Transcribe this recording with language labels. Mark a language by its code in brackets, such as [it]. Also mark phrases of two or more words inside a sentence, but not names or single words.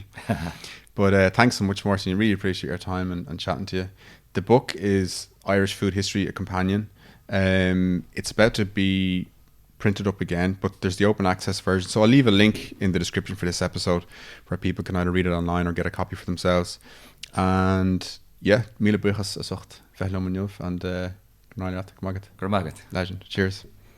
[en] But thanks so much, Martין. Really appreciate your time and chatting to you. The book is Irish Food History, a Companion. It's about to be printed up again, but there's the open access version. So I'll leave a link in the description for this episode where people can either read it online or get a copy for themselves. And yeah, [ga] míle buchas a sucht, [en] and Legend. Cheers.